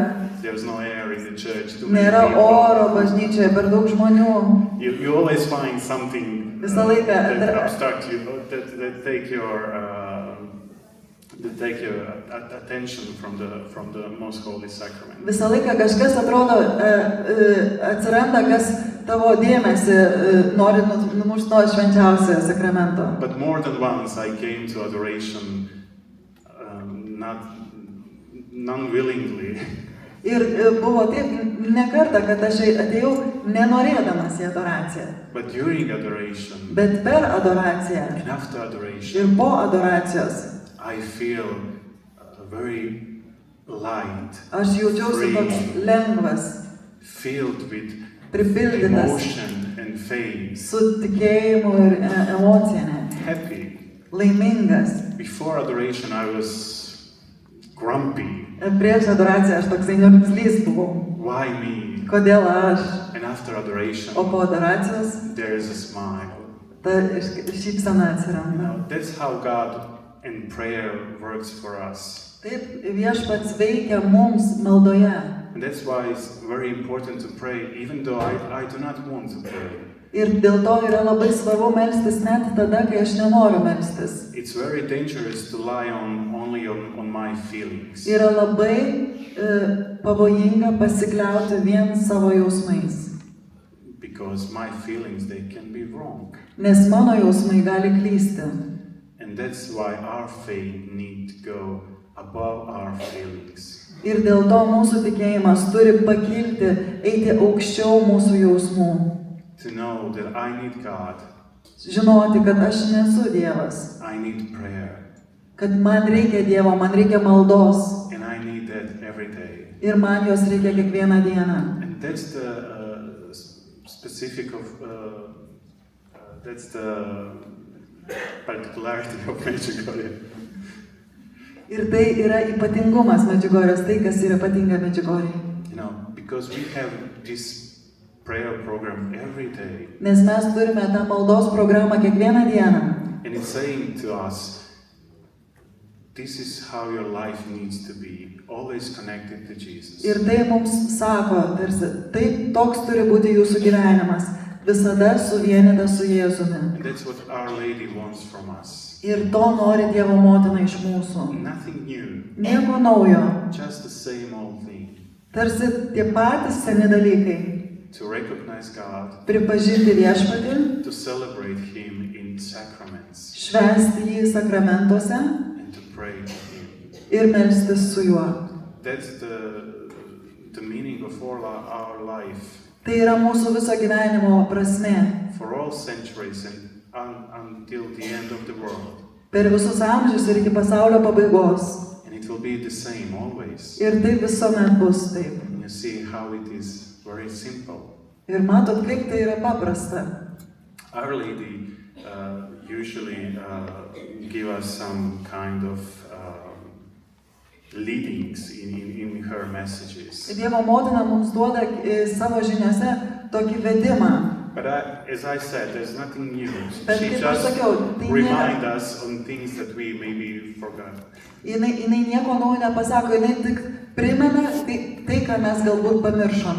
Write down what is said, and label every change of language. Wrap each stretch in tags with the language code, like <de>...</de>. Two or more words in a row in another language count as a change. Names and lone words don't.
<en>There's no air in the church. Too many</en> <lt>Nėra</lt> <en>people.</en> <lt>oro bažnyčioje, per daug žmonių.</lt> <en>You always find something</en> <lt>Visą laiką</lt> <en>that obstruct you, that take your attention from the most holy sacrament.</en> <lt>Visą laiką kažkas atrodo atsiranda, kas tavo dėmesį nori numušti nuo švenčiausio sakramento.</lt> <en>But more than once I came to adoration non-willingly.</en> <lt>Ir buvo taip ne kartą, kad aš atėjau nenorėdamas į adoraciją.</lt> <en>But during adoration,</en> <lt>Bet per adoraciją</lt> <en>and after</en> <lt>ir</lt> <en>adoration,</en> <lt>po adoracijos</lt> <en>I feel very light,</en> <lt>Aš jaučiausi toks lengvas,</lt> <en>filled with</en> <lt>pripildytas</lt> <en>emotion and faith,</en> <lt>su tikėjimu ir emocija net.</lt> <en>happy.</en> <lt>Laimingas.</lt> <en>Before adoration, I was grumpy.</en> <lt>Prieš adoraciją aš toksai niurgzlys buvau.</lt> <en>Why me?</en> <lt>Kodėl aš?</lt> <en>And after adoration,</en> <lt>O po adoracijos</lt> <en>there is a smile.</en> <lt>ta šypsena atsiranda.</lt> <en>That's how God and prayer works for us.</en> <lt>Taip viešpats veikia mums maldoje.</lt> <en>And that's why it's very important to pray, even though I do not want to pray.</en> <lt>Ir dėl to yra labai svarbu melstis net tada, kai aš nenoriu melstis.</lt> <en>It's very dangerous to lie only on my feelings.</en> <lt>Yra labai pavojinga pasikliauti vien savo jausmais.</lt> <en>Because my feelings, they can be wrong.</en> <lt>Nes mano jausmai gali klysti.</lt> <en>And that's why our faith needs to go above our feelings.</en> <lt>Ir dėl to mūsų tikėjimas turi pakilti, eiti aukščiau mūsų jausmų.</lt> <en>To know that I need God,</en> <lt>Žinoti, kad aš nesu Dievas.</lt> <en>I need prayer,</en> <lt>Kad man reikia Dievo, man reikia maldos.</lt> <en>and I need that every day.</en> <lt>Ir man jos reikia kiekvieną dieną.</lt> <en>And that's the specific of, that's the particularity of Medjugorje.</en> <lt>Ir tai yra ypatingumas Medžiugorjės, tai kas yra ypatinga Medžiugorjei.</lt> <en>You know, because we have this prayer program every day,</en> <lt>Nes mes turime tą maldos programą kiekvieną dieną.</lt> <en>and it's saying to us, this is how your life needs to be, always connected to Jesus.</en> <lt>Ir tai mums sako, tarsi, taip toks turi būti jūsų gyvenimas, visada suvienytas su Jėzumi.</lt> <en>And that's what Our Lady wants from us.</en> <lt>Ir to nori Dievo motina iš mūsų.</lt> <en>Nothing new,</en> <lt>Nieko naujo,</lt> <en>just the same old thing.</en> <lt>tarsi tie patys seni dalykai.</lt> <en>To recognize God,</en> <lt>Pripažinti viešpatį,</lt> <en>to celebrate Him in sacraments,</en> <lt>švęsti jį sakramentuose</lt> <en>and to pray to Him.</en> <lt>ir melstis su juo.</lt> <en>That's the meaning of all our life.</en> <lt>Tai yra mūsų viso gyvenimo prasme.</lt> <en>For all centuries and until the end of the world.</en> <lt>Per visus amžius ir iki pasaulio pabaigos.</lt> <en>And it will be the same always.</en> <lt>Ir tai visuomet bus taip.</lt> <en>And you see how it is very simple.</en> <lt>Ir matot, kaip tai yra paprasta.</lt> <en>Our Lady usually give us some kind of leadings in her messages.</en> <lt>Dievo motina mums duoda savo žiniuose tokį vedimą.</lt> <en>But as I said, there's nothing new.</en> <lt>Bet</lt> <en>She</en> <lt>kaip aš</lt> <en>just</en> <lt>sakiau, tai</lt> <en>reminds</en> <lt>nėra.</lt> <en>us on things that we maybe forgot.</en> <lt>Jinai nieko naujo nepasako, jinai tik primena tai, ką mes galbūt pamiršome.</lt>